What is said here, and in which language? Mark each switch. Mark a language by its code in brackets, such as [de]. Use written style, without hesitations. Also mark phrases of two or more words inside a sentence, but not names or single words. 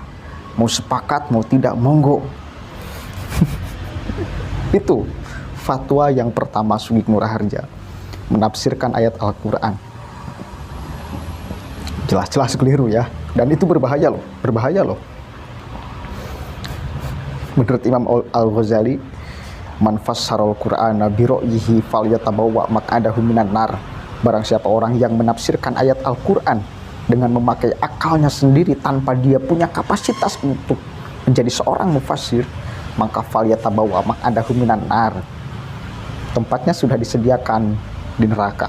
[id] Mau sepakat mau tidak monggo. Itu fatwa yang pertama Sugik Nur Raharja menafsirkan ayat Al-Quran. Jelas-jelas keliru ya. Dan itu berbahaya loh. Menurut Imam Al-Ghazali, [ar] من فسر القرآن برأيه فليتبوأ مقعده من النار. [id] Barang siapa orang yang menafsirkan ayat Al-Quran dengan memakai akalnya sendiri tanpa dia punya kapasitas untuk menjadi seorang mufassir, maka [ar] فليتبوأ مقعده من النار. [id] Tempatnya sudah disediakan di neraka.